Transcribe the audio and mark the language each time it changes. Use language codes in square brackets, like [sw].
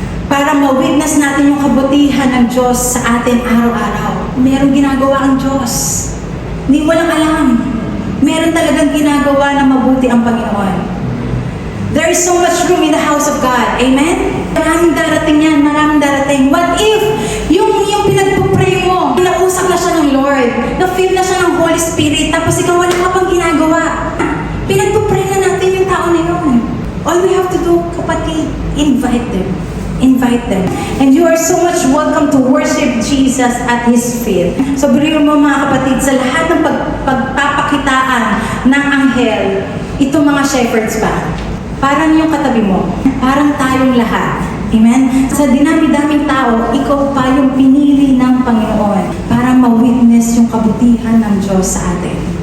[tl] Para ma-witness natin yung kabutihan ng Diyos sa atin araw-araw. Merong ginagawa ang Diyos. Hindi mo lang alam. Meron talagang ginagawa na mabuti ang Panginoon. [en] There is so much room in the house of God. [tl] Amen? Maraming darating yan, maraming darating. What if yung pinagpupray mo, nausap na siya ng Lord, na-feel na siya ng Holy Spirit, tapos ikaw wala ka pang ginagawa. Pinagpupray na natin yung tao na yun. [en] All we have to do, [tl] kapatid, [en] invite them. Invite them. And you are so much welcome to worship Jesus at His feet. [tl] So, biro mo mga kapatid, sa lahat ng pagpapakitaan ng anghel, itong mga shepherds ba? Parang yung katabi mo. Parang tayong lahat. Amen? Sa dinami-daming tao, ikaw pa yung pinili ng Panginoon para ma-witness yung kabutihan ng Diyos sa atin.